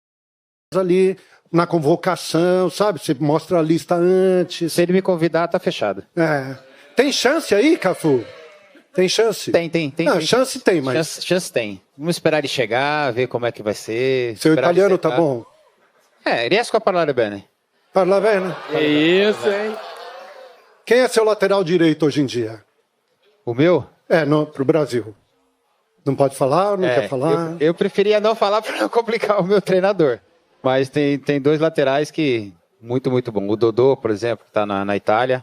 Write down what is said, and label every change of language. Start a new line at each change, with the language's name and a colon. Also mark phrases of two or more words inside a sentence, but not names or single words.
Portuguese: ali na convocação, sabe? Você mostra a lista antes. Se ele me convidar, tá fechado. É. Tem chance aí, Cafu? Tem chance? Tem. Não, chance tem, mas... Chance tem. Vamos esperar ele chegar, ver como é que vai ser. Seu italiano tá bom?
Italian: Riesco a parlare bene. Parla bene?
Portuguese: É isso, hein? Quem é seu lateral direito hoje em dia? O meu? Pro Brasil. Não pode falar, não quer falar? Eu preferia não falar para não complicar o meu treinador. Mas tem dois laterais que... Muito bom. O Dodô, por exemplo, que tá na Itália.